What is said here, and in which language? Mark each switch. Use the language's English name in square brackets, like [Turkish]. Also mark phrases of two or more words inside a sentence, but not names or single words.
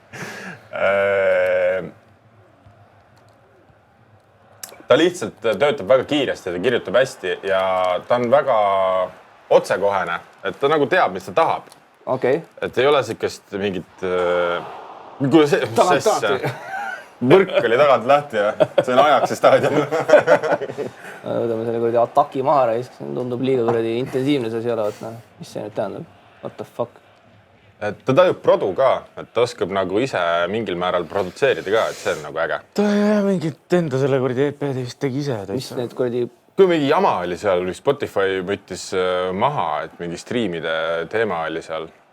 [Estonian] Ta lihtsalt töötab väga kiiresti, ta kirjutab hästi ja ta on väga otsekohene, et ta nagu teab, mis ta tahab. Et ei ole siukest mingit... Võrk oli tagant lahti ja see on Ajaxi staadion. Võtame selle kuradi ataki maha raisk, see tundub liiga kuradi intensiivne see asi olevat. Mis see nüüd tähendab? [English] What the fuck? [Estonian] Et ta tajub produ ka, et ta oskab nagu ise mingil määral produtseerida ka, et see on nagu äge. Ta mingit enda selle kuradi EP-d vist tegi ise. Mis need kuradi... Kui mingi jama oli seal, Spotify võttis maha, et mingi striimide teema oli seal.